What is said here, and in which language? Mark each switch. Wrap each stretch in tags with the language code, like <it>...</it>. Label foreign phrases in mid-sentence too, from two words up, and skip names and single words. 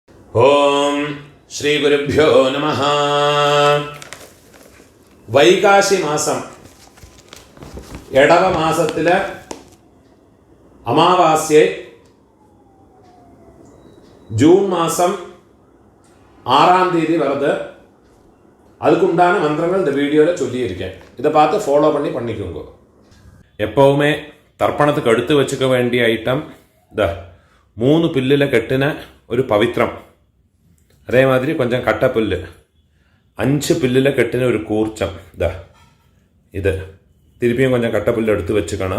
<ml>ഓം ശ്രീ ഗുരുഭ്യോ നമഃ. വൈകാശി മാസം എടവ മാസത്തിലെ അമാവാസ്യ ജൂൺ മാസം</ml> <ta>6ஆம் தேதி வருது. அதுக்குண்டான மந்திரங்கள் இந்த வீடியோவில் சொல்லியிருக்கேன். இதை பார்த்து ஃபாலோ பண்ணிக்கோங்க. எப்போவுமே தர்ப்பணத்துக்கு எடுத்து வச்சுக்க வேண்டிய ஐட்டம் இந்த 3 பில்லில் கட்டின ஒரு பவித்திரம், அதே மாதிரி கொஞ்சம் கட்டப்புல்லு, 5 பில்லில் கட்டின ஒரு கூர்ச்சம், இது திருப்பியும் கொஞ்சம் கட்டப்புல்லு எடுத்து வச்சுக்கணும்.</ta>